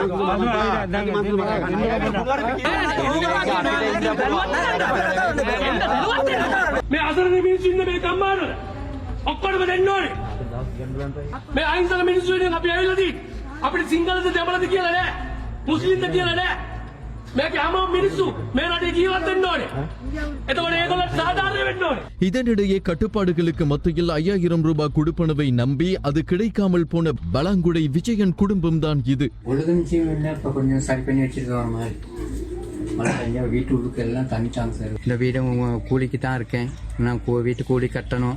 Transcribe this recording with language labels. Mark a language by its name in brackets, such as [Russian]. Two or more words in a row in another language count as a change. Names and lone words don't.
[Sinhala] මේ අසරණ මිනිස්සු ඉන්න මේ කම්මාරවල ඔක්කොම දෙන්න ඕනේ මේ අහිංසක මිනිස්සු ඉන්නේ අපි ඇවිල්ලා දී අපිට සිංහලද දෙමළද කියලා නෑ මුස්ලිම්ද කියලා නෑ මේක හැම මිනිස්සු මේ රටේ ජීවත් වෙන්න ඕනේ එතකොට ඒගොල්ලන්ට සාධාරණ වෙන්න ඕනේ. [Tamil] இதனிடையே கட்டுப்பாடுகளுக்கு மத்தியில் 5000 ரூபாய் கொடுப்பனவை நம்பி அது கிடைக்காமல் போன பலாங்குடை விஜயன் குடும்பம்தான் இது. இப்ப கொஞ்சம் சரி பண்ணி வச்சிருக்க மாதிரி வீட்டு எல்லாம் தண்ணி சான்ஸ் இந்த வீடு கூலிக்கு தான் இருக்கேன். நான் வீட்டு கூலி கட்டணும்.